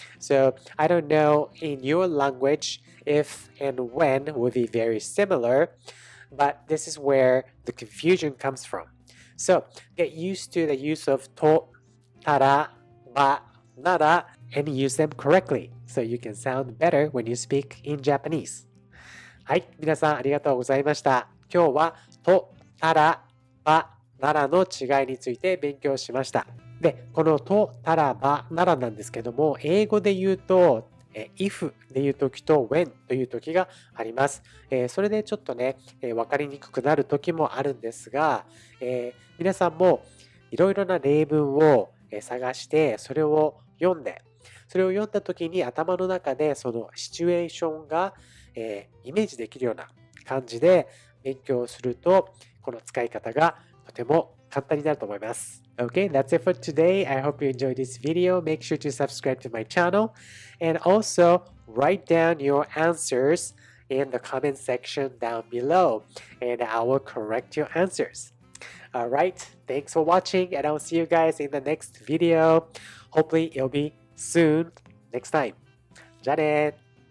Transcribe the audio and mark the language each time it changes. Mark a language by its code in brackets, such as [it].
[en] So I don't know, in your language, if and when will be very similar, but this is where the confusion comes from. So get used to the use of と、ただ、ば、なら and use them correctly so you can sound better when you speak in Japanese. [ja] はい、皆さんありがとうございました。今日はと、ただ、ば、ならの違いについて勉強しました。で、このと、ただ、ば、ならなんですけども、英語で言うと、if でいう時と when という時があります。それでちょっとね、分かりにくくなる時もあるんですが、皆さんもいろいろな例文を探して、それを読んで、それを読んだ時に頭の中でそのシチュエーションが、イメージできるような感じで勉強すると、この使い方がとても簡単になると思います。 [en] Okay, that's it for today. I hope you enjoyed this video. Make sure to subscribe to my channel and also write down your answers in the comment section down below and I will correct your answers. Alright, thanks for watching and I'll see you guys in the next video. Hopefully it'll be soon next time. [ja] じゃあね。